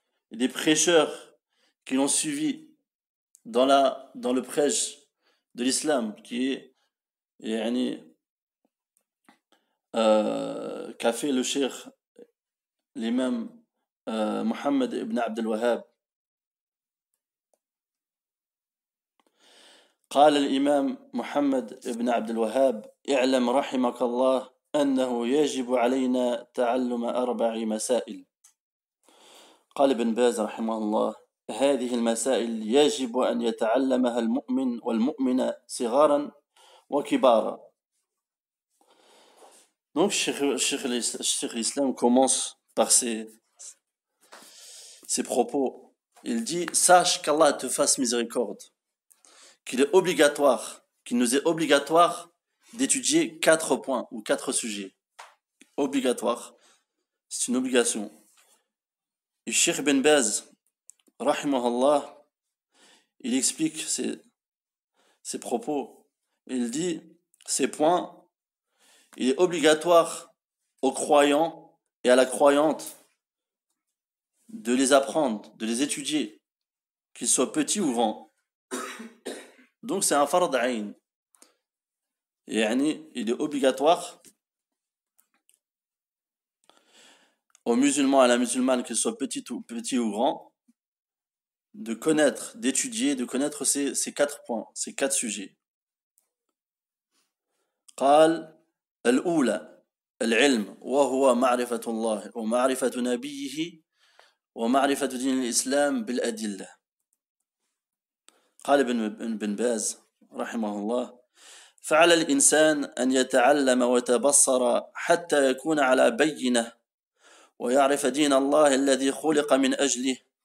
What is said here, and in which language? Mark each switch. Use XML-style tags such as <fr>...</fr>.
<fr>et des prêcheurs qui l'ont suivi dans le prêche de l'islam, qui est qu'a fait le cheikh, l'imam Mohammed ibn Abd al-Wahhab.</fr> <ar>قال الإمام محمد بن عبد الوهاب: اعلم رحمك الله أنه يجب علينا تعلم 4 مسائل. قال ابن باز رحمه الله: هذه المسائل يجب أن يتعلمها المؤمن والمؤمنة صغارا وكبارا.</ar> <fr>Donc Cheikh l'Islam commence par ses propos. Il dit: sache qu'Allah te fasse miséricorde, qu'il est obligatoire, qu'il nous est obligatoire d'étudier 4 points ou 4 sujets. Obligatoire, c'est une obligation. Et Cheikh Ben Baz, rahimahullah, il explique ses propos. Il dit: ces points, il est obligatoire aux croyants et à la croyante de les apprendre, de les étudier, qu'ils soient petits ou grands. Donc c'est un fard ayn. Il est obligatoire aux musulmans et à la musulmane, qu'ils soient petits ou grands, de connaître, d'étudier, de connaître ces 4 points, ces 4 sujets.</fr> <ar>قال: الأولى العلم وهو معرفة الله ومعرفة نبيه ومعرفة دين الإسلام بالأدلة. قال ابن باز رحمه الله: فعلى الإنسان أن يتعلم ويتبصر حتى يكون على بينة ويعرف دين الله الذي خلق من أجله.</ar>